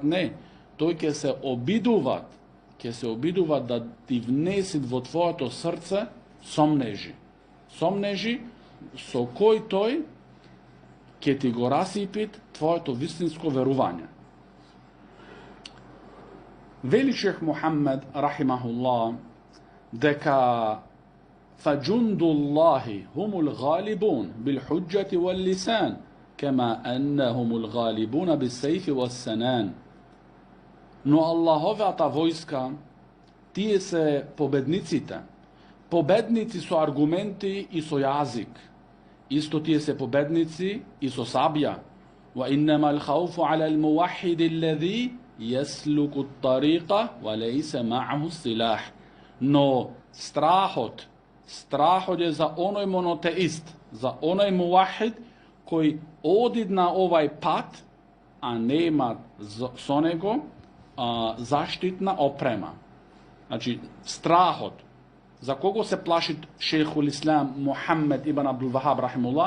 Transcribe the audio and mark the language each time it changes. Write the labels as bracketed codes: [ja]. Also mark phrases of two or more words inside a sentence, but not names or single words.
[mk] Не, тој ќе се обидуваат да ти внесит во твоето срце сомнежи со кој тој ќе ти го расипит твоето вистинско верување. Вели шейх Мухаммед рахимахуллах дека [ar] فجند الله هم الغالبون بالحجة واللسان كما أنهم الغالبون بالسيف والسنان. [mk] Но Аллаховата војска, тие се победниците, победници со аргументи и со јазик. Исто тие се победници и со сабја. [ar] وإنما الخوف على الموحد الذي يسلك الطريق وليس معه سلاح. [mk] Но страхот Страхот е за онај монотеист, за онај мувахид кој оди на овој пат, а нема со него заштитна опрема. Значи, страхот. За кого се плаши шејхул ислам Мухамед ибн Абдул Вахаб рахимуллах?